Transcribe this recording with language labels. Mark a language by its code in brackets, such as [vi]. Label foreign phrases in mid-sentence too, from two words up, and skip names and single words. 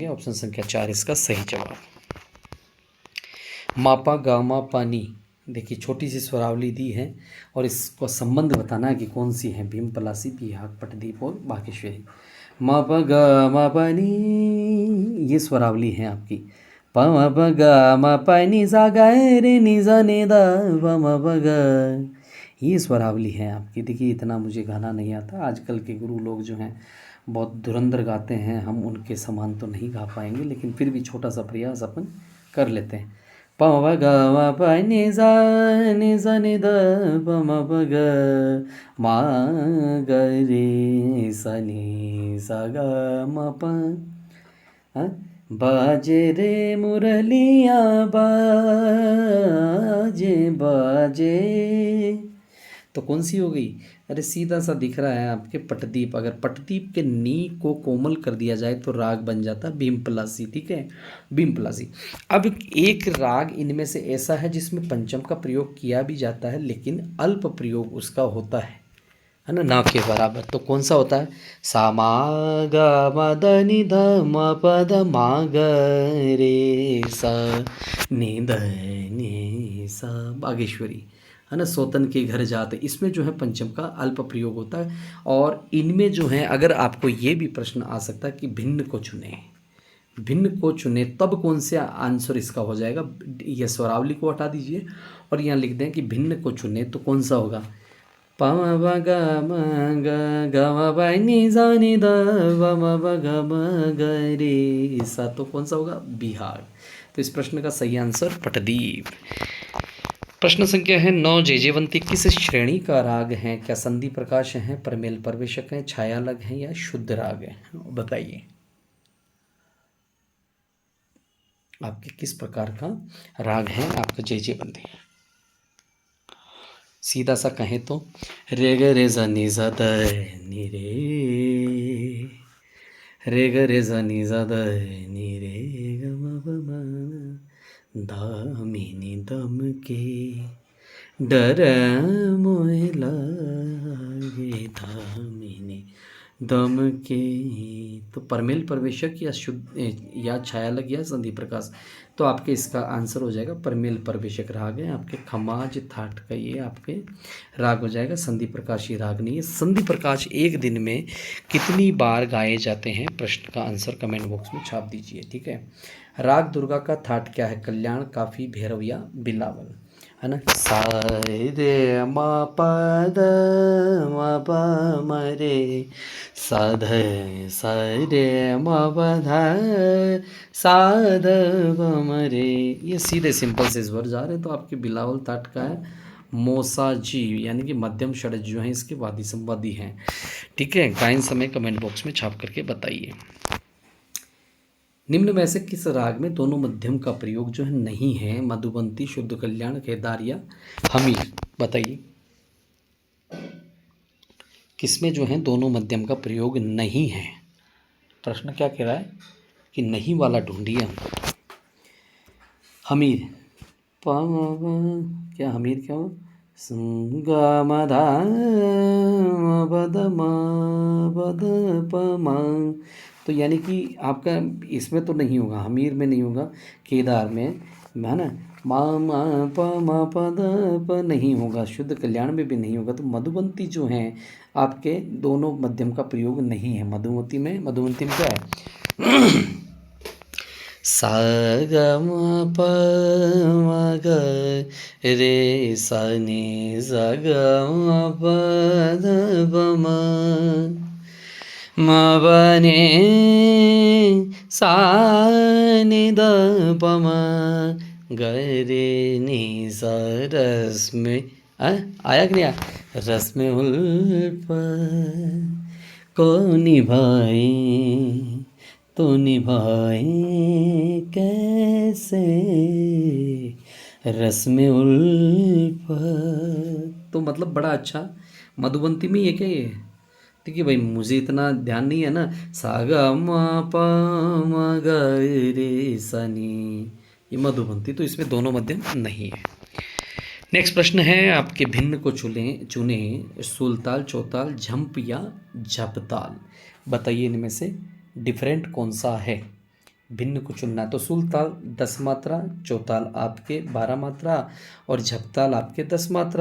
[hi] ऑप्शन संख्या 4 इसका सही जवाब। मापा गामा पानी, देखिए छोटी सी स्वरावली दी है और इसको संबंध बताना है कि कौन सी है, भीम पलासी, बिहाग, पटदीप और बागेश्वरी। मापा गामा पानी, ये स्वरावली है आपकी। प म प ग म प नि सा ग रे नि सा नि द प म प ग, ये स्वरावली है आपकी। देखिए इतना मुझे गाना नहीं आता, आजकल के गुरु लोग जो हैं बहुत धुरंधर गाते हैं, हम उनके समान तो नहीं गा पाएंगे, लेकिन फिर भी छोटा सा प्रयास अपन कर लेते हैं। प म ग म प नि सा नि द प म प ग म ग रे सा नि सा ग म प, हाँ? बाजे रे मुरलिया बाजे बाजे, तो कौन सी हो गई, अरे सीधा सा दिख रहा है आपके पटदीप। अगर पटदीप के नी को कोमल कर दिया जाए तो राग बन जाता भीमपलासी। ठीक है, भीमपलासी। अब एक राग इनमें से ऐसा है जिसमें पंचम का प्रयोग किया भी जाता है लेकिन अल्प प्रयोग उसका होता है ना, ना के बराबर। तो कौन सा होता है? सा मा ग म द नि ध म प द मा ग रे सा नि ध नि सा, बागेश्वरी है ना। सोतन के घर जाते, इसमें जो है पंचम का अल्प प्रयोग होता है। और इनमें जो है अगर आपको ये भी प्रश्न आ सकता है कि भिन्न को चुने, भिन्न को चुने तब कौन से आंसर इसका हो जाएगा। ये स्वरावली को हटा दीजिए और यहाँ लिख दें कि भिन्न को चुने तो कौन सा होगा? प म ब ग म ग ग म प नि सा नि ध प म ब ग म ग रे सा, तो कौन सा होगा? बिहार। तो इस प्रश्न का सही आंसर पटदीप। प्रश्न संख्या है 9, जयजयवंती किस श्रेणी का राग है? क्या संधि प्रकाश है, परमेल परवेशक है, छायालग है या शुद्ध राग है? बताइए आपके किस प्रकार का राग है आपका जयजयवंती। सीधा सा कहें तो रे ग रे ज नि ज द नि रे ग रे ज नि ज द नि रे ग म प म ध मी नि दम के डर मोहे लागे धामिनी दम के। तो परमेल परवेशक या शुद्ध या छायालग या संधि प्रकाश, तो आपके इसका आंसर हो जाएगा परमेल परवेशक राग है आपके। खमाज थाट का ये आपके राग हो जाएगा, संधि प्रकाश ये राग नहीं है। संधि प्रकाश एक दिन में कितनी बार गाए जाते हैं? प्रश्न का आंसर [en] comment box [hi] में छाप दीजिए। ठीक है, राग दुर्गा का थाट क्या है? कल्याण, काफी, भैरव या बिलावल, है ना। सा रे म प द म प म रे सा ध सा रे म प ध सा ध प म रे। ये सीधे सिंपल से इस बार जा रहे हैं। तो आपके बिलावल ताट का है मोसा जी, यानी कि मध्यम षड्ज जो है इसके वादी संवादी हैं। ठीक है, गायन समय [en] comment box [hi] में छाप करके बताइए। निम्न में से किस राग में दोनों मध्यम का प्रयोग जो है नहीं है? मधुबंती, शुद्ध कल्याण, केदार या हमीर? बताइए किसमें जो है दोनों मध्यम का प्रयोग नहीं है? प्रश्न क्या कह रहा है कि नहीं वाला ढूंढिए हमको। हमीर क्या हमीर क्या हो? ग म ध म प द म प द प म। तो यानी कि आपका इसमें तो नहीं होगा, हमीर में नहीं होगा, केदार में है ना, मा मा प म प द प नहीं होगा, शुद्ध कल्याण में भी नहीं होगा। तो मधुबंती जो है आपके दोनों मध्यम का प्रयोग नहीं है। मधुमती में क्या है? सा ग म प म ग रे सा नि स ग म प ध प म म प नि सा नि द प म ग रे नि सा। रस में आया कि नहीं आया? रस में उल्फ को निभाए तो निभाए कैसे रस में उल्फत। तो मतलब बड़ा अच्छा मधुबंती में ये क्या ये? ठीक है भाई, मुझे इतना ध्यान नहीं है ना। सा ग म प म ग रे सा नी, ये मधुबंती, तो इसमें दोनों मध्यम नहीं है। नेक्स्ट प्रश्न है आपके भिन्न को चुने सुलताल, चौताल, झंप या झपताल। बताइए इनमें से डिफरेंट कौन सा है? भिन्न को चुनना है तो सुलताल 10 मात्रा, चौताल आपके 12 मात्रा और झपताल आपके 10 मात्रा।